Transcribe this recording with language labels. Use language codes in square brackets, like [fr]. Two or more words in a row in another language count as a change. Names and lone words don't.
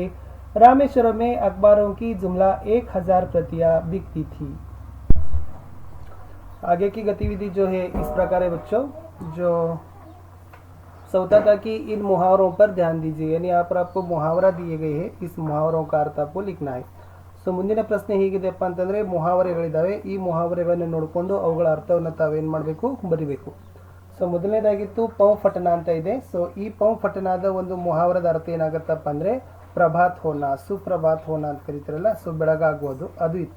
[hi] रामेश्वरम में अखबारों की जुमला 1000 प्रतियां बिकती थी. आगे की गतिविधि जो है इस प्रकार है बच्चों. जो चौथा था कि इन मुहावरों पर ध्यान दीजिए, यानी यहाँ पर आपको मुहावरा दिए गए हैं, इस मुहावरों का अर्थ आपको लिखना है. [kn] ಸೊ ಮುಂದಿನ ಪ್ರಶ್ನೆ ಹೀಗಿದೆಪ್ಪ ಅಂತಂದರೆ, ಮುಹಾವರೆಗಳಿದ್ದಾವೆ, ಈ ಮುಹಾವರೆಗಳನ್ನು ನೋಡಿಕೊಂಡು ಅವುಗಳ ಅರ್ಥವನ್ನು ತಾವೇನು ಮಾಡಬೇಕು, ಬರಿಬೇಕು. ಸೊ ಮೊದಲನೇದಾಗಿತ್ತು [hi] पौ फटना [kn] ಅಂತ ಇದೆ. ಸೊ ಈ [hi] पौ फटना [kn] ಒಂದು ಮುಹಾವರದ ಅರ್ಥ ಏನಾಗುತ್ತಪ್ಪ ಅಂದರೆ [hi] प्रभात होना, सुप्रभात होना [kn] ಅಂತ ಕರಿತಾರಲ್ಲ, ಸೊ ಬೆಳಗಾಗುವುದು, ಅದು ಇತ್ತು.